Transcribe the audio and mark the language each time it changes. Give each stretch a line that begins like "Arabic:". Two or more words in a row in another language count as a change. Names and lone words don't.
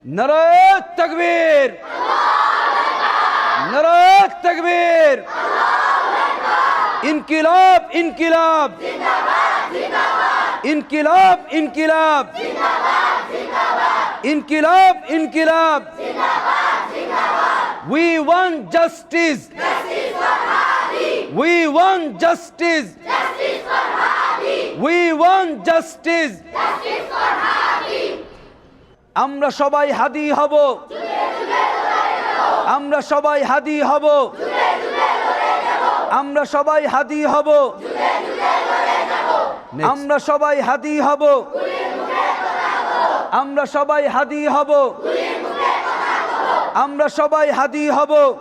Bangla: নারায়ে তাকবীর, নারায়ে তাকবীর, ইনকিলাব ইনকিলাব, ইনকিলাব ইনকিলাব, ইনকিলাব ইনকিলাব।
English: We want justice. We want justice. We want justice.
Bangla: আমরা সবাই হাদি হব, আমরা সবাই হাদি হব, আমরা সবাই হাদি হব, আমরা সবাই হাদি হব, আমরা সবাই হাদি হব, আমরা সবাই হাদি হব।